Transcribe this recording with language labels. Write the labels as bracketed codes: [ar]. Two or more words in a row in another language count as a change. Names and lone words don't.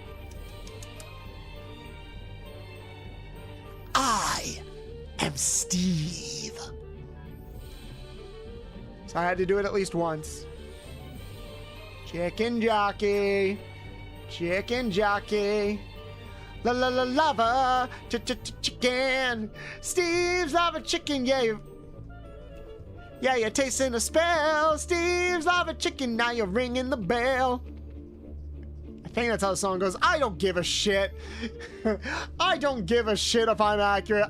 [en] I am Steve. So I had to do it at least once. Chicken jockey. Chicken jockey. La la la lava. Chicken. Steve's lava chicken. Yeah, you're tasting a spell. Steve's lava chicken. Now you're ringing the bell. I think that's how the song goes. I don't give a shit. I don't give a shit if I'm accurate.